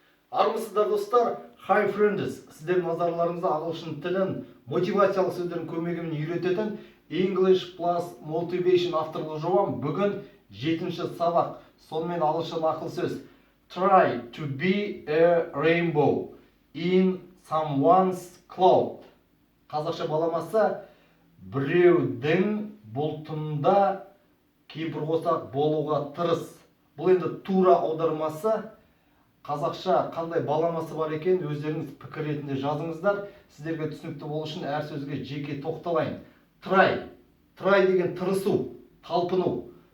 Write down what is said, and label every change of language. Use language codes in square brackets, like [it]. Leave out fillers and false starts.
[kk] Армысыздар достар, [en] Hi Friends, [kk] сіздердің назарларыңызда ағылшын тілін мотивациялық сөздердің көмегімен үйрететін English Plus Motivation авторлы жобам. Бүгін 7-ші сабақ, сонымен ағылшын ақыл сөз. [en] Try to be a rainbow in someone's cloud. [kk] Қазақша баламасы біреудің бұлтында кемпір қосақ болуға тырыс. Бұл енді тура аудармасы. Қазақша қандай баламасы бар екен, өздеріңіз пікір ретінде жазыңыздар. Сіздерге түсінікті болу үшін әр сөзге жеке тоқталайын. Try деген тырысу, талпыну.